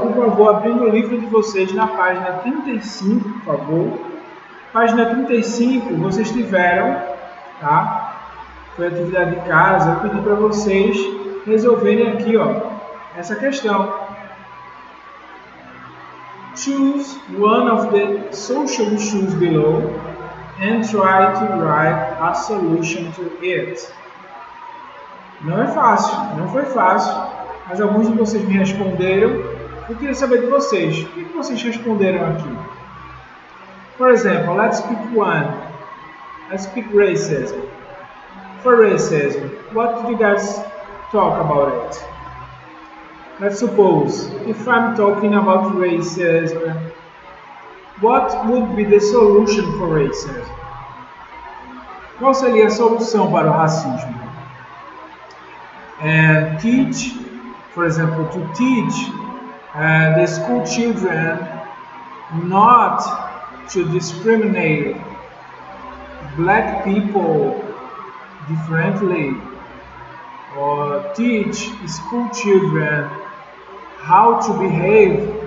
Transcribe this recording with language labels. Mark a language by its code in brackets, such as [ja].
[pt] Por favor, abrindo o livro de vocês na página 35, por favor. Página 35, vocês tiveram, tá? Foi atividade de casa. Eu pedi para vocês resolverem aqui, ó, essa questão. [en] Choose one of the social issues below and try to write a solution to it. [pt] Não é fácil, não foi fácil, mas alguns de vocês me responderam. Eu queria saber de vocês. O que vocês responderam aqui? [en] For example, let's pick one. Let's pick racism. For racism, what did you guys talk about it? Let's suppose, if I'm talking about racism, what would be the solution for racism? [pt] Qual seria a solução para o racismo? [en] And teach, for example, to teach the school children not to discriminate black people differently, or teach school children how to behave